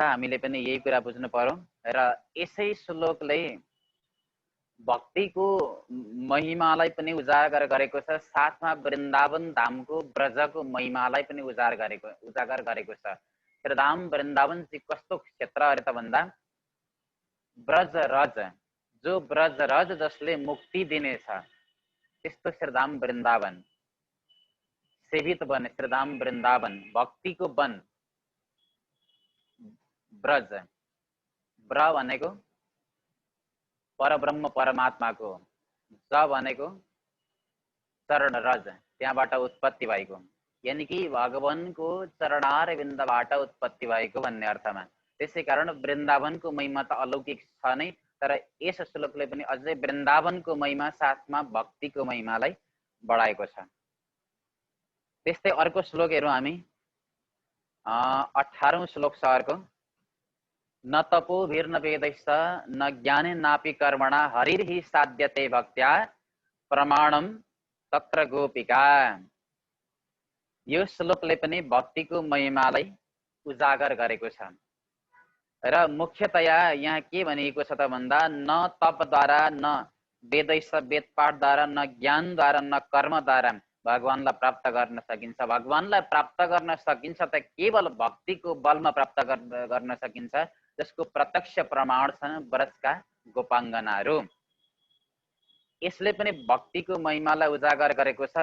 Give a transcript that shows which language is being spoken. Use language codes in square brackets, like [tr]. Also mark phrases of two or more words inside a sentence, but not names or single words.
[ne] हामीले पनि यही कुरा बुझ्नु पर्यो। र यसै श्लोकले भक्तिको महिमालाई पनि उजागर गरेको छ, साथमा वृन्दावन धामको ब्रजको महिमालाई पनि उजागर गरेको छ। श्रीधाम वृन्दावन चाहिँ कस्तो क्षेत्र अरे त भन्दा, ब्रज रज, जो ब्रज रज जसले मुक्ति दिनेछ त्यस्तो श्रीधाम वृन्दावन, सेवित वन श्रीधाम वृन्दावन, भक्तिको वन ब्रज। ब्र भनेको परब्रह्म परमात्माको, ज भनेको चरण रज, त्यहाँबाट उत्पत्ति भएको, यानी कि भगवानको चरणार बिन्दबाट उत्पत्ति भएको भन्ने अर्थमा। त्यसै कारण वृन्दावनको महिमा त अलौकिक छ नै, तर यस श्लोकले पनि अझै वृन्दावनको महिमा साथमा भक्तिको महिमालाई बढाएको छ। त्यस्तै अर्को श्लोक हेरौँ हामी, 18औं श्लोक छ अर्को, [sa] न तपो भिर्न वेदैश्च न ज्ञाने नापि कर्मणा हरिर्हि साध्यते भक्त्या प्रमाणम तत्र गोपिका। [ne] यो श्लोकले पनि भक्तिको महिमालाई उजागर गरेको छ। र मुख्यतया यहाँ के भनिएको छ त भन्दा, न तपद्वारा, न वेदैश्च वेदपाठद्वारा, न ज्ञानद्वारा, न कर्मद्वारा भगवानलाई प्राप्त गर्न सकिन्छ। भगवानलाई प्राप्त गर्न सकिन्छ त केवल भक्तिको बलमा प्राप्त गर्न सकिन्छ, जसको प्रत्यक्ष प्रमाण छन् ब्रजका गोपाङ्गनाहरू। यसले पनि भक्तिको महिमालाई उजागर गरेको छ।